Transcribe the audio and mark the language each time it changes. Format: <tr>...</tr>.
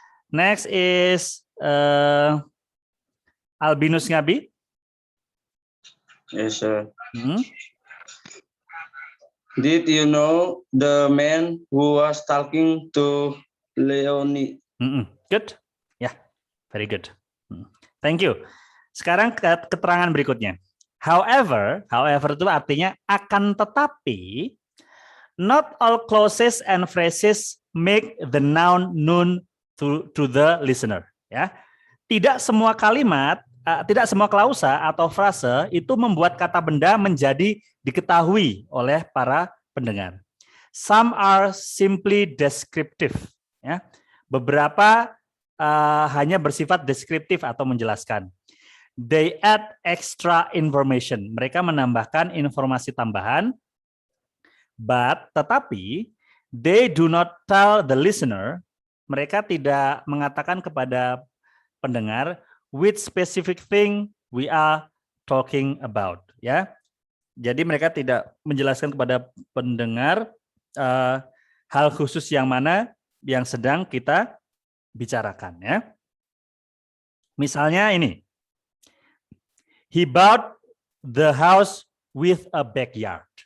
<en>Next is Albinus Ngabi. Yes, sir. Did you know the man who was talking to Leonie? Good. Ya, very good. Thank you.</en> <id>Sekarang keterangan berikutnya.</id> <en>However</en> <id>itu artinya akan tetapi,</id> <en>not all clauses and phrases make the noun known to the listener.</en> <id>Ya, tidak semua kalimat, tidak semua klausa atau frase itu membuat kata benda menjadi diketahui oleh para pendengar.</id> <en>Some are simply descriptive.</en> <id>Ya, beberapa hanya bersifat deskriptif atau menjelaskan.</id> <en>They add extra information.</en> <id>Mereka menambahkan informasi tambahan. Tetapi</id> <en>they do not tell the listener.</en> <id>Mereka tidak mengatakan kepada pendengar</id> <en>which specific thing we are talking about.</en> <id>Ya, jadi mereka tidak menjelaskan kepada pendengar hal khusus yang mana yang sedang kita bicarakan. Ya, misalnya ini.</id> <en>He bought the house with a backyard.</en>